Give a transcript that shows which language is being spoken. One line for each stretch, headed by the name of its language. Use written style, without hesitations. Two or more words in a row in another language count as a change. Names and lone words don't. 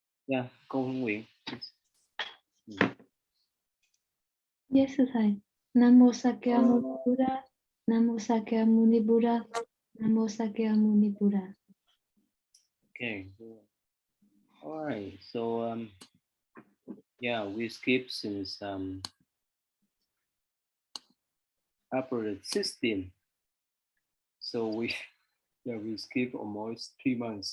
Vietnamese: Yeah, câu Nguyễn.
English: Yes, thầy.
Vietnamese: Nam mô Sakyamuni Buddha. Nam mô Sakyamuni Buddha. Nam mô Sakyamuni Buddha.
English: Okay. All right. So yeah, we skip since April 16. So we skip almost 3 months.